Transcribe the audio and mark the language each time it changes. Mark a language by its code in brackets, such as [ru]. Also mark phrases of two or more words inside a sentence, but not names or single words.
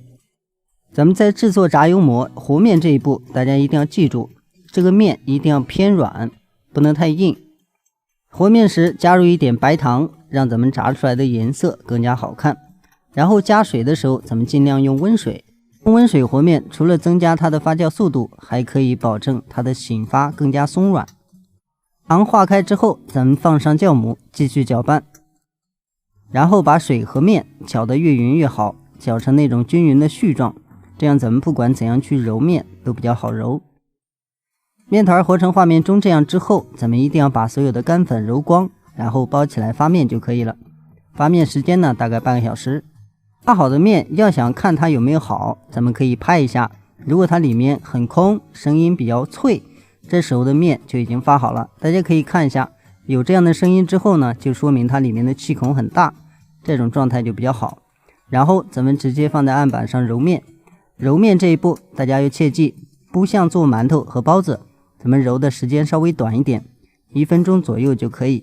[zh] 咱们在制作炸油馍和面这一步，大家一定要记住，这个面一定要偏软，不能太硬。和面时加入一点白糖，让咱们炸出来的颜色更加好看。然后加水的时候，咱们尽量用温水。用温水和面，除了增加它的发酵速度，还可以保证它的醒发更加鬆軟。糖化開之後，咱們放上酵母，繼續攪拌。然後把水和面攪得越勻越好，攪成那種均勻的絮狀，這樣咱們不管怎樣去揉面都比較好揉。面團和成畫面中這樣之後，咱們一定要把所有的乾粉揉光，然後包起來發面就可以了。發面時間呢，大概半個小時。發好的面要想看它有沒有好，咱們可以拍一下，如果它裡面很空，聲音比較脆，這時候的面就已經發好了。大家可以看一下，有這樣的聲音之後呢，就說明它裡面的氣孔很大，這種狀態就比較好。然後咱們直接放在案板上揉面。揉面這一步大家要切記，不像做饅頭和包子，咱們揉的時間稍微短一點，1分鐘左右就可以。